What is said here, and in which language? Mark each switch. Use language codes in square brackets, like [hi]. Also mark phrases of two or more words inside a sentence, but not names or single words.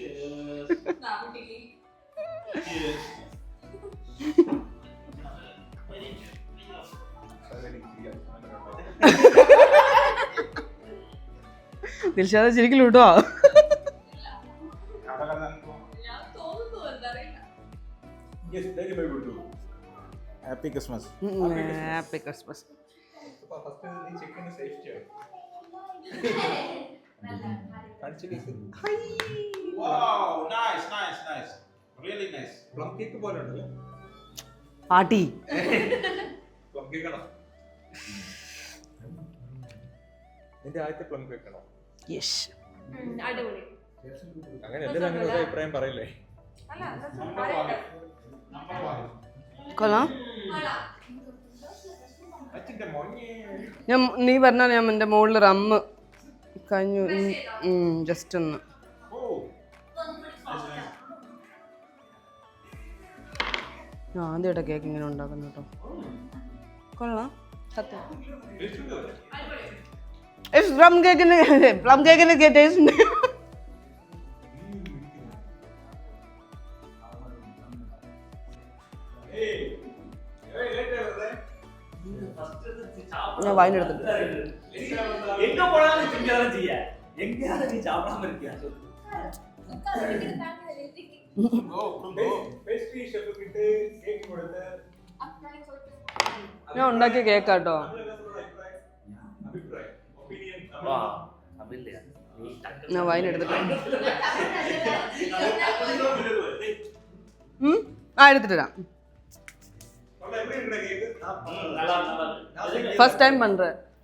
[ml] ദിൽഷാദ് ശരിക്കും കേട്ടോ. [en] Happy Christmas. Happy Christmas. Wow, nice, nice, nice. Really nice. plum cake [ml] പോലെ ഉണ്ടല്ലേ? പാട്ടി [en] plum cake [ml] ആണോ? നിന്റെ ആദ്യത്തെ [en] plum cake [ml] ആണോ? യെസ്. അടിപൊളി. അങ്ങനെ എല്ലാവരും അങ്ങനെ ഒരു അഭിപ്രായം പറയില്ലേ? [en] Number one. [ml] കൊള്ളാം. അച്ഛൻ്റെ മോനെ. നീ പറഞ്ഞാൽ ഞാൻ എൻ്റെ മുകളിൽ റമ്മ് കഴിഞ്ഞു ജസ്റ്റ് ഒന്ന്. Oh. ഞാൻ ആദ്യമായിട്ട് കേക്ക് ഇങ്ങനെ ഉണ്ടാക്കുന്നു കേട്ടോ. കൊള്ളാം സത്യം. [en] plum cake [ml] ടേസ്റ്റ് ഉണ്ട്. ഞാൻ വൈനെടുത്തിട്ട് [ta] எங்க போனாலும் திங்கதான் செய்ய எங்கயாவது நீ சாப்பிடாம இருக்கியா [en] pastry chef [ml] കിട്ട് കേക്ക് കൊടുത്ത് ഞാൻ ഉണ്ടാക്കിയ കേക്കാട്ടോ. അഭിപ്രായം ഒപ്പീനിയൻ [ta] வா தமிழ்ல நீ டக்கு [ml] ഞാൻ വൈനെടുത്തിട്ട് എടുത്തിട്ട് വരാം. [ta] எப்படி இருக்கற கேக் நல்லா நல்லா [en] first time [ta] பண்றேன்.